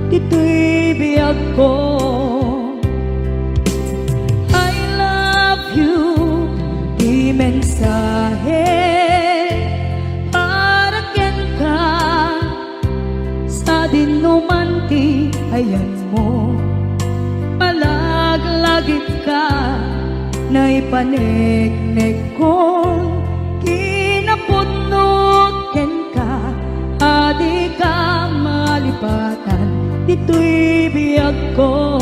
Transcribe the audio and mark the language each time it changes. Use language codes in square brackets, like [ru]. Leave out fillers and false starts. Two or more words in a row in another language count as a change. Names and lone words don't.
[ilo] dito'y biyag ko. [en] I love you, [ilo] di mensahe para ken ka sa dinumanti ayan mo. Malaglagip ka na ipanegnek kong kinapudnot ken ka, adi ka malipatan dito'y biyag ko.